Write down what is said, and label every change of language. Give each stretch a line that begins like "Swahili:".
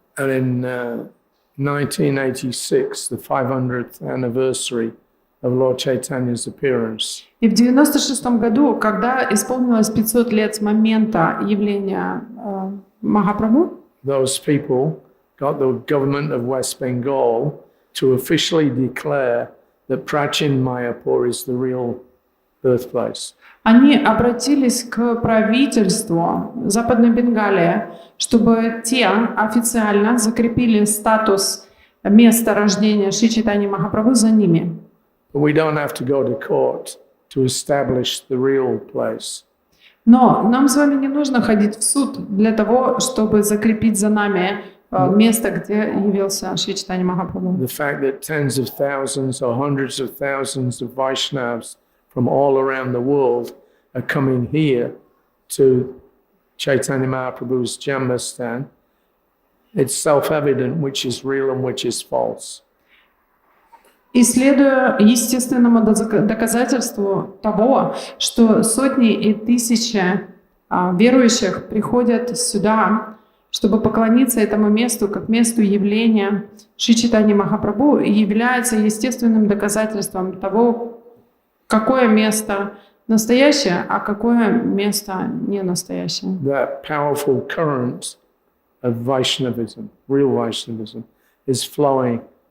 English: And in 1986, the 500th anniversary of Lord Chaitanya's appearance,
Russian: И в 96 году, когда исполнилось 500 лет с момента явления Махапрабху,
English: those people got the government of West Bengal to officially declare that Prachin Mayapur is the real birthplace.
Russian: они обратились к правительству Западной Бенгалии, чтобы те официально закрепили статус места рождения Шри Чайтаньи Махапрабху за ними.
English: But we don't have to go to court to establish the real place.
Russian: Но нам с вами не нужно ходить в суд для того, чтобы закрепить за нами место, где явился Шри Чайтанья Махапрабху.
English: The fact that tens of thousands or hundreds of thousands of Vaishnavas from all around the world are coming here to Chaitanya Mahaprabhu's Janmastan, it's self-evident which is real and which is false.
Russian: И следуя естественному доказательству того, что сотни и тысячи верующих приходят сюда, чтобы поклониться этому месту как месту явления Шри Чайтаньи Махапрабху, является естественным доказательством того, какое место настоящее, а какое место не настоящее.
English: That powerful current of Vaishnavism, real Vaishnavism, is flowing.